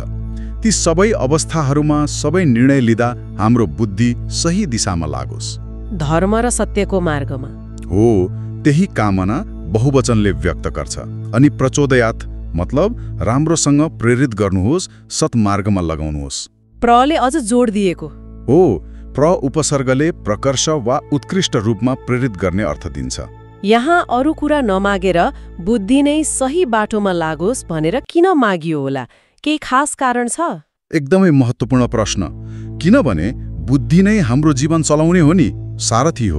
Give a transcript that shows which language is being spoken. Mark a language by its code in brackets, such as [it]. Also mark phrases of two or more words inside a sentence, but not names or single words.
[ne] ती सबै अवस्थाहरूमा सबै निर्णय लिँदा हाम्रो बुद्धि सही दिशामा लागोस्, धर्म र सत्यको मार्गमा। हो, त्यही कामना बहुवचनले व्यक्त गर्छ। अनि प्रचोदयात् मतलब राम्रोसँग प्रेरित गर्नुहोस्, सत्मार्गमा लगाउनुहोस्। प्रले अझ जोड दिएको हो। प्र उपसर्गले प्रकर्ष वा उत्कृष्ट रूपमा प्रेरित गर्ने अर्थ दिन्छ। यहाँ अरू कुरा नमागेर बुद्धि नै सही बाटोमा लागोस् भनेर किन मागियो होला? केही खास कारण छ? एकदमै महत्त्वपूर्ण प्रश्न। किनभने बुद्धि नै हाम्रो जीवन चलाउने हो नि, सारथी हो।